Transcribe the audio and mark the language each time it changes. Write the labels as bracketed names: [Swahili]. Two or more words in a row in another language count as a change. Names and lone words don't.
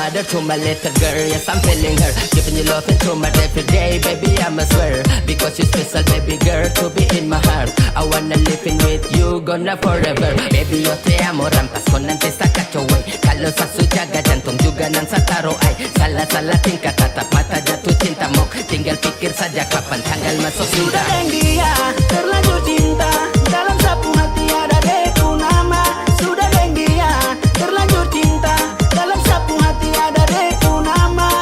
[English] to my little girl, yes I'm feeling her. Giving you love into my every day, baby I'ma swear. Because you special baby girl to be in my heart. I wanna live in with you, gonna forever. [Spanish] Baby yo te amo, [Papuan Malay] rampas ko nanti sa kacoway. Kalau sa sujaga, jantung juga nang sa taro ay. Salah-salah tingkah tatap mata jatuh cinta mo. Tinggal pikir saja kapan tanggal masuk Sudah sudah. yang dia terlanjur cinta, dalam sapu hati ada deku nama. Sudah yang dia terlanjur cinta, dalam sapu hati ada deku nama.